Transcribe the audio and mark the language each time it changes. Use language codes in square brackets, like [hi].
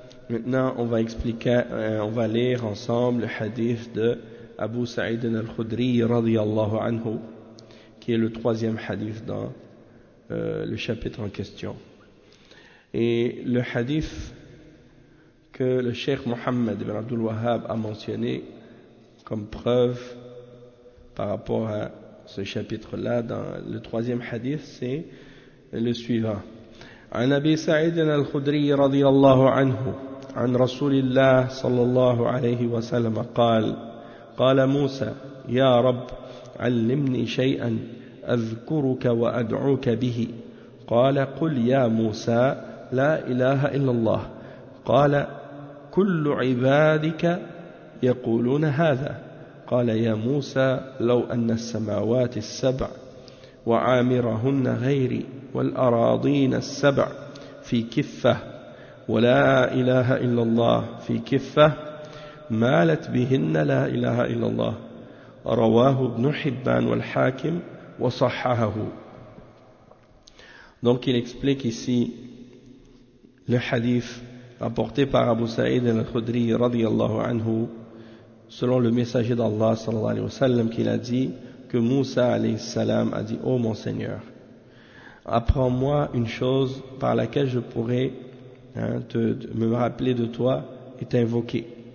[fr] Maintenant on va lire ensemble le hadith de Abu Sa'id al-Khudri radiyallahu anhu, qui est le troisième hadith dans le chapitre en question. Et le hadith que le Cheikh Mohammed ibn Abdul Wahhab a mentionné comme preuve par rapport à ce chapitre-là, dans le troisième hadith, c'est le suivant. [ar] An Abi Sa'id al-Khudri radiyallahu anhu, an Rasulillah sallallahu alayhi wa sallam, قال موسى يا رب علمني شيئا أذكرك وأدعوك به قال قل يا موسى لا إله إلا الله قال كل عبادك يقولون هذا قال يا موسى لو أن السماوات السبع وعامرهن غيري والأراضين السبع في كفة ولا إله إلا الله في كفة مالت بهن لا إله إلا الله رواه ابن حبان والحاكم وصححه. [fr] Donc il explique ici le hadith rapporté par Abu Sa'id al-Khudri radiyallahu anhu selon le messager d'Allah sallallahu alayhi wa sallam, qu'il a dit que Moussa alayhi salam a dit: Ô mon Seigneur, apprends-moi une chose par laquelle je pourrai me rappeler de toi et t'invoquer.